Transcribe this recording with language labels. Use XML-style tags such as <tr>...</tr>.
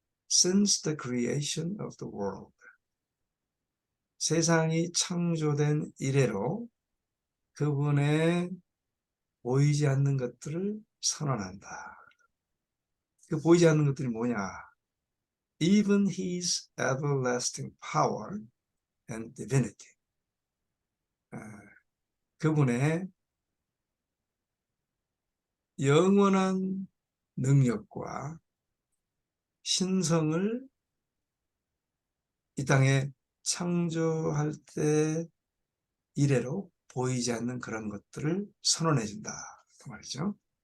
<en>Since the creation of the world,</en> <ko>세상이 창조된 이래로 그분의 보이지 않는 것들을 선언한다. 그 보이지 않는 것들이 뭐냐?</ko> <en>Even his everlasting power and divinity.</en> <ko>그분의 영원한 능력과 신성을 이 땅에 창조할 때 이래로 보이지 않는 그런 것들을 선언해 준다. 그 말이죠.</ko>